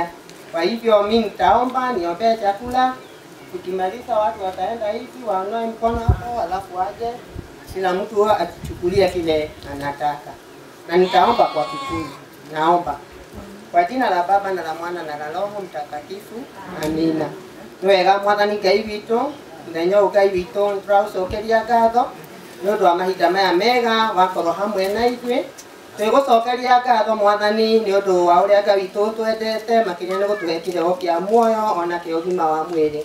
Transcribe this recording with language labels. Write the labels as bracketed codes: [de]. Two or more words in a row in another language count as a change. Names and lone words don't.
[sw] Kwa hivyo mimi nitaomba niombee chakula. Tukimaliza watu wataenda hivi waonoe mkono hapo, alafu waje kila mtu atuchukulie kile anataka. Na nitaomba kwa Kikuyu. Naomba kwa jina la Baba na la Mwana na la Roho Mtakatifu. Amina. [ki] Nwega Mwathani Ngai witũ, mũthenya ũyũ Ngai witũ nĩtũraũcokeria ngatho nĩ ũndũ wa mahinda maya mega wakorwo hamwe na ithuĩ. Twĩgũcokeria ngatho Mwathani nĩ ũndũ wa ũrĩa Ngai witũ twendete, makĩria nĩ gũtũhe kĩheo kĩa muoyo ona kĩa ũgima wa mwĩrĩ.